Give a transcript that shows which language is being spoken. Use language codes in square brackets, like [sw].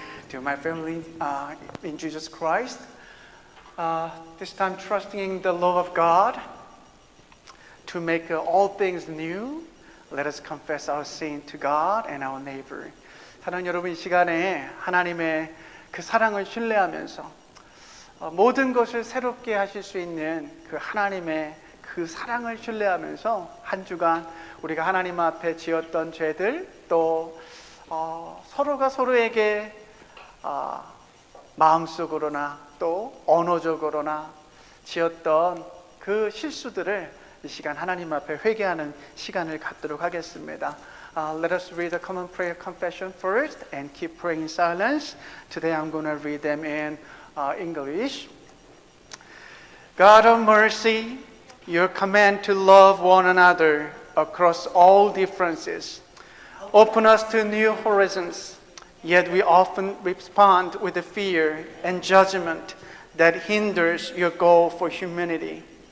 [en] To my family in Jesus Christ, this time trusting in the love of God to make all things new, let us confess our sin to God and our neighbor. [ko] 사랑하는 여러분, 이 시간에 하나님의 그 사랑을 신뢰하면서 모든 것을 새롭게 하실 수 있는 그 하나님의 그 사랑을 신뢰하면서 한 주간 우리가 하나님 앞에 지었던 죄들 또 서로가 서로에게 마음속으로나 또 언어적으로나 지었던 그 실수들을 이 시간 하나님 앞에 회개하는 시간을 갖도록 하겠습니다. [en] Let us read the common prayer confession first and keep praying in silence. Today I'm going to read them in English. God of mercy, your command to love one another across all differences open us to new horizons, yet we often respond with the fear and judgment that hinders your goal for humanity.